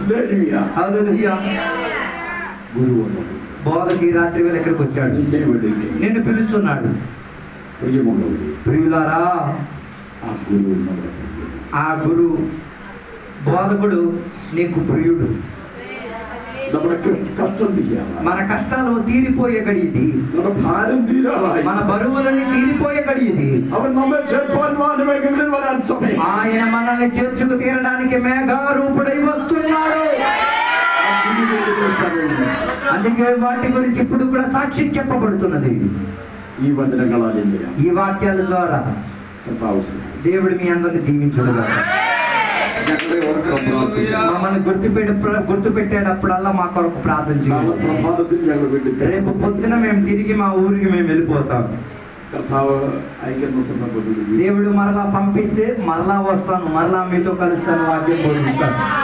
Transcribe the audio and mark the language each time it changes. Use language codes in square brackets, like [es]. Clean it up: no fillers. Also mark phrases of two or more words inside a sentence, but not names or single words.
[te] బోధకి ఈ రాత్రి వేళ ఎక్కడికి వచ్చాడు, నిన్ను పిలుస్తున్నాడు. ప్రియులారా, ఆ గురు బోధ బోధకుడు నీకు ప్రియుడు. [ml] നമ്മുടെ കഷ്ടം തീരാറായി, [te] మన కష్టాలు తీరిపోయే గడి ఇది. [ml] നമ്മുടെ ഭാരം തീരാറായി, [te] మన బరువులని తీరిపోయే గడి ఇది. [ml] അവൻ നമ്മെ ചേർപ്പാൻ മാനമേഘങ്ങളിൽ വരാൻ സമയം. [te] ఆయన మనల్ని చేర్చుకు తీరడానికి మేఘారూపుడై వస్తున్నాడు. అందుకే వాటి గురించి ఇప్పుడు కూడా సాక్షి చెప్పబడుతున్నది. [ml] ഈ വചനങ്ങളാൽ [te] ఈ వాక్యాల ద్వారా దేవుడు మీ అందరిని దీవించుడుగా. మమ్మల్ని గుర్తుపెట్టేటప్పుడల్లా మా కొరకు ప్రార్థన చేయాలి. రేపు పొద్దున మేము తిరిగి మా ఊరికి మేము వెళ్ళిపోతాం. దేవుడు మరలా పంపిస్తే మరలా వస్తాను, మరలా మీతో కలుస్తాను, వాక్యం బోధిస్తాను.